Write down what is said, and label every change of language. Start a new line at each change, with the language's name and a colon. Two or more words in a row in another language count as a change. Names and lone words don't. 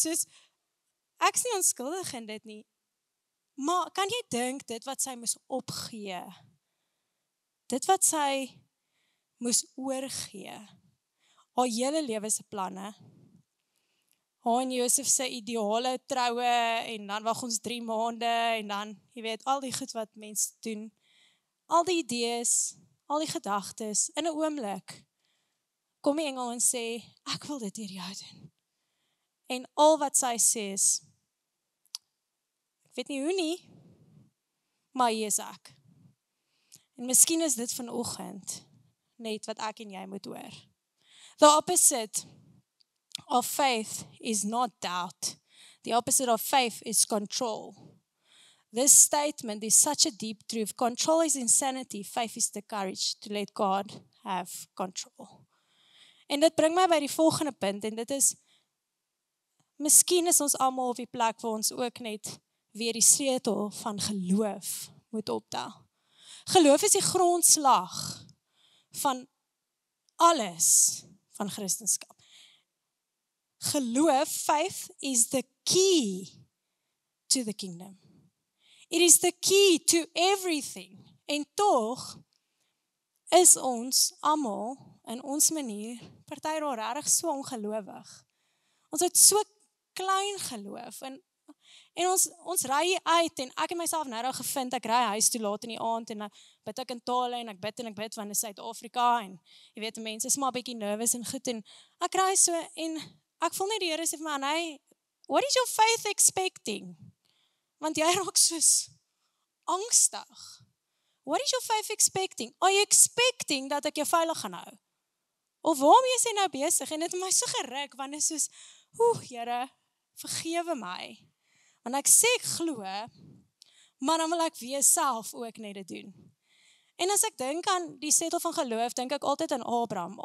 Afrikaans: Soos, ek is nie onskuldig in dit nie, maar kan jy dink dit wat sy moes opgee, dit wat sy moes oorgee, haar hele lewe se planne, haar en Josef se ideale troue, en dan wag ons 3 maande, en dan, jy weet, al die goed wat mense doen, al die idees, al die gedagtes, in 'n oomblik, kom die engel en sê, ek wil dit deur jou doen. En al wat sy sê is, ek weet nie hoe nie, maar hier is ek. En miskien is dit vanoggend net wat ek en jy moet hoor.
English: The opposite of faith is not doubt. The opposite of faith is control. This statement is such a deep truth. Control is insanity. Faith is the courage to let God have control.
Afrikaans: En dit bring my by die volgende punt, en dit is, miskien is ons almal op die plek waar ons ook net weer die sleutel van geloof moet optel. Geloof is die grondslag van alles van Christendom. Geloof,
English: faith, is the key to the kingdom. It is the key to everything.
Afrikaans: En tog is ons almal in ons manier, party daar regtig so ongelowig. Ons het so klein geloof, en ons ry hier uit, en ek het myself nou gevind, ek ry huis toe laat in die aand, en bid ek in tale, en ek bid, want in Suid-Afrika, en jy weet, mense is maar 'n bietjie nervous en goed, en ek ry so, en ek voel net die Here sê vir my,
English: hey, what is your faith expecting?
Afrikaans: Want jy raak soos angstig.
English: What is your faith expecting? Are you expecting
Afrikaans: dat ek jou veilig gaan hou? Of waarmee is jy nou besig? En dit het my so geruk, want dit is soos, Here, vergewe my. Want ek sê ek glo, maar dan wil ek weer self ook net dit doen. En as ek dink aan die sleutel van geloof, dink ek altyd aan Abraham.